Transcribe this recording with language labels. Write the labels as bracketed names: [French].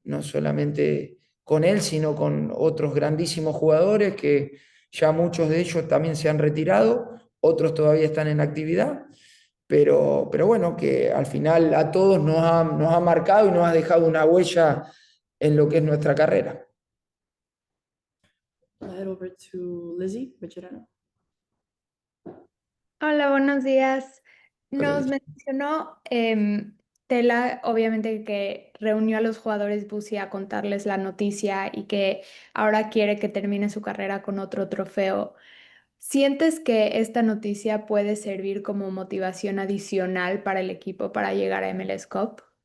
[Spanish] No solamente con él, sino con otros grandísimos jugadores que ya muchos de ellos también se han retirado, otros todavía están en actividad, pero bueno, que al final a todos nos ha marcado y nos ha dejado una huella en lo que es nuestra carrera. [English] I'll head over to Lizzie Becherano. [Spanish] Hola, buenos días. Hola, Nos Liz. mencionó Tela, obviamente, que reunió a los jugadores Busi a contarles la noticia y que ahora quiere que termine su carrera con otro trofeo. ¿Sientes que esta noticia puede servir como motivación adicional para el equipo para llegar a MLS Cup?